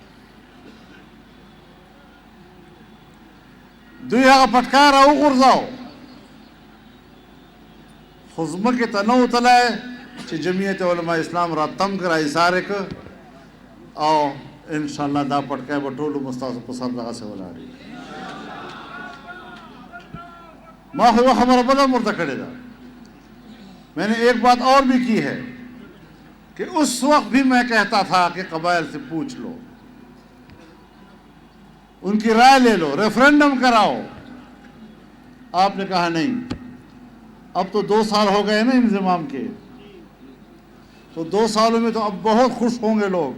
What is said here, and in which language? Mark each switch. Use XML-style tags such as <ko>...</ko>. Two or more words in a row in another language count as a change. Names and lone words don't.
<ps>دوی هغه پټکای را وغورځاو, خو ځمکې ته نه وتلی چې جمعیت علماء اسلام را تم کړه, ایسارې کړ, او انشاءاللہ دا پټکای به ټولو مستاسو په سر دغسې ولاړ وي. ما خو یوه خبره بله هم ورته کړې ده.</ps> <ur>میں نے ایک بات اور بھی کی ہے کہ اس وقت بھی میں کہتا تھا کہ قبائل سے پوچھ لو, ان کی رائے لے لو, ریفرینڈم کراؤ. آپ نے کہا نہیں. اب تو 2 سال ہو گئے نا انضمام کے, تو 2 سالوں میں تو اب بہت خوش ہوں گے لوگ.</ur>